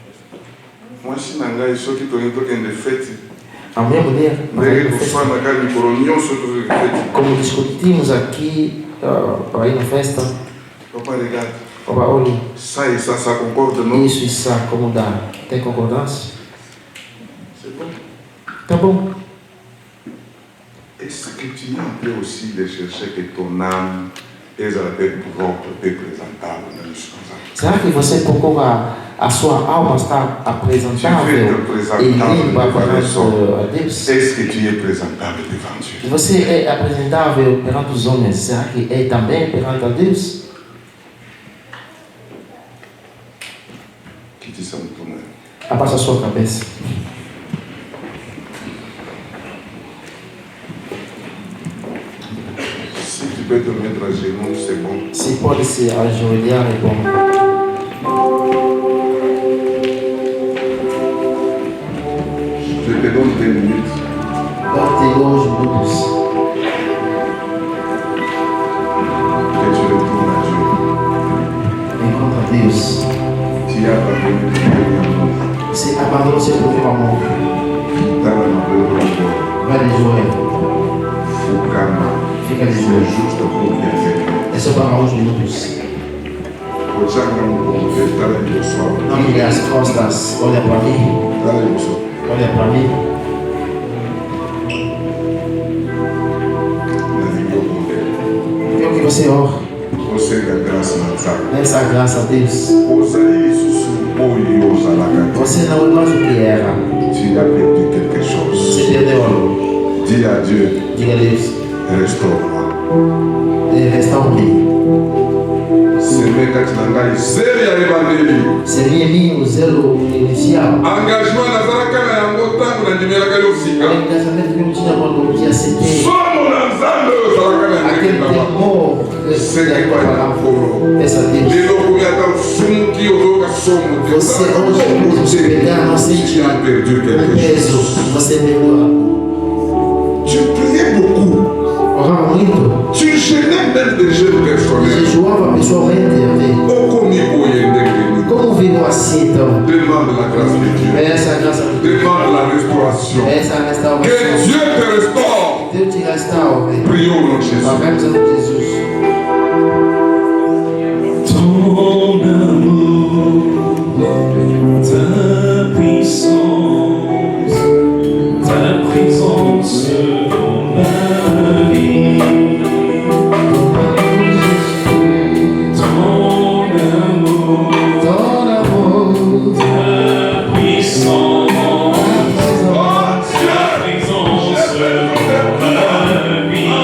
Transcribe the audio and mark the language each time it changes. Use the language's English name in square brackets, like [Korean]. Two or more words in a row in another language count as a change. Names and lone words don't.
[Portuguese] A minha mulher, como discutimos aqui para ir na festa, olha, isso está como dá? Tem concordância? Tá bom. [French] Est-ce que tu n'as pas aussi de chercher que ton âme est propre et présentable dans les choses? [Portuguese] Será que você procura a sua alma estar apresentável e limpa perante a Deus? [French] Est-ce que tu es présentable devant Dieu? [Portuguese] Você é apresentável perante os homens? Será que é também perante a Deus? Que te são tomando? Abaixa a sua cabeça. [French] Se tu peux te mettre à genoux, c'est bon. [Portuguese] Se pode se ajoelhar, é bom. [French] Je te donne 2 minutes. [Portuguese] Dá-te 2 minutos. [French] Que tu retournes à Dieu. [Portuguese] Encontra Deus. [French] Tu as abandonné ton premier amour. [Portuguese] Você abandonou seu primeiro amor. Vai de joelho. Fica de joelho. É só para uns minutos. Não me dê as costas. Olha para mim. Olha para mim. Eu que você ora. Você é graça. Peça graça a Deus. Você não é mais o que era. [French] Tu as perdu quelque chose. [Portuguese] Você perdeu algo. [French] Dis à Dieu. [Portuguese] Diga a Deus. [French] Restaure-moi. [Portuguese] Restaure-me. Seria minha o zelo inicial. Engajamento que eu tinha quando eu tinha aceitei. Aquele temor. Peça a Deus. Você hoje pode pegar, não sente o peso. Você perdeu algo. [French] Tu priais beaucoup. [Portuguese] Orava muito. [French] Tu gênais même des jeunes personnels. [Portuguese] Jejuava pessoalmente. Como virou assim então? [French] Demande la grâce de Dieu. [Portuguese] Peça a graça de Deus. [French] Demande la restauration. [Portuguese] Peça a restauração. [French] Que Dieu te restaure. [Portuguese] Deus te restaure. [French] Prions au nom de Jésus. [Portuguese] Oremos ao nome de Jesus. [French] Ton amour, ta présence dans ma vie. Ton amour, ta puissance, ta présence dans ma vie.